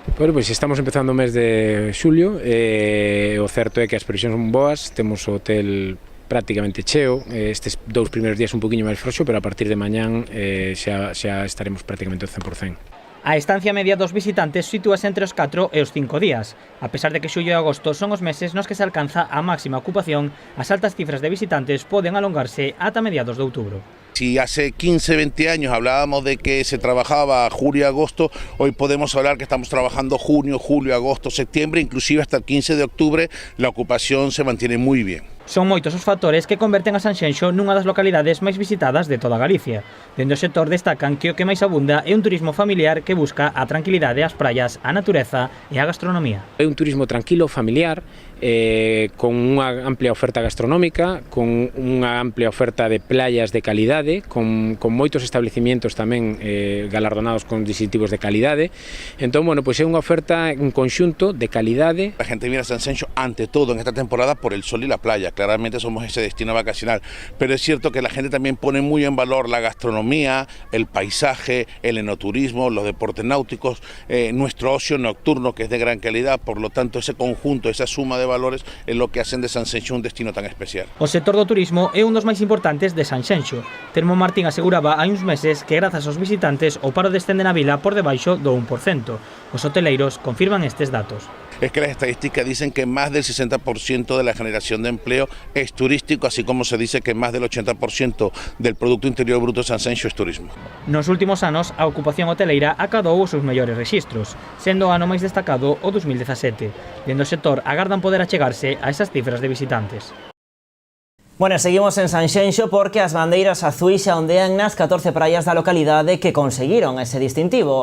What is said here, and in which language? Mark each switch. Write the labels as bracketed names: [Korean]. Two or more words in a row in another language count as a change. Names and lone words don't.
[Galician] Bueno, pois estamos empezando o mes de xulio e o certo é que as previsións son boas, temos o hotel prácticamente cheo, estes 2 primeiros días un poquinho máis frouxo, pero a partir de mañán xa estaremos prácticamente ao 100%. A estancia media dos visitantes sitúase entre os 4 e os 5 días. A pesar de que xullo e agosto son os meses nos que se alcanza a máxima ocupación, as altas cifras de visitantes poden alongarse ata mediados de outubro. [Spanish] Si hace 15, 20 años hablábamos de que se trabajaba julio y agosto, hoy podemos hablar que estamos trabajando junio, julio, agosto, septiembre, inclusive hasta el 15 de octubre la ocupación se mantiene muy bien. [Galician] Son moitos os factores que converten a Sanxenxo nunha das localidades máis visitadas de toda Galicia. Dende o sector destacan que o que máis abunda é un turismo familiar que busca a tranquilidade, as praias, a natureza e a gastronomía. É un turismo tranquilo, familiar, con unha amplia oferta gastronómica, con unha amplia oferta de playas de calidade, con moitos establecimientos tamén galardonados con distintivos de calidade. Entón, bueno, pois é unha oferta en conxunto de calidade. [Spanish] La gente viene a Sanxenxo ante todo en esta temporada por el sol y la playa. Claramente somos ese destino vacacional, pero es cierto que la gente también pone muy en valor la gastronomía, el paisaje, el enoturismo, los deportes náuticos, nuestro ocio nocturno que es de gran calidad. Por lo tanto, ese conjunto, esa suma de valores es lo que hacen de Sanxenxo un destino tan especial. [Galician] O sector do turismo é un dos máis importantes de Sanxenxo. Telmo Martín aseguraba hai uns meses que grazas aos visitantes o paro descende na vila por debaixo do 1%. Os hoteleiros confirman estes datos. [Spanish] Es que las estadísticas dicen que más del 60% de la generación de empleo es turístico, así como se dice que más del 80% del Producto Interior Bruto de Sanxenxo es turismo. [Galician] Nos últimos anos, a ocupación hoteleira acadou os seus mellores rexistros, sendo o ano máis destacado o 2017. Dende o sector agardan poder achegarse a esas cifras de visitantes. Bueno, seguimos en Sanxenxo porque as bandeiras azuis xa ondean nas 14 praias da localidade que conseguiron ese distintivo.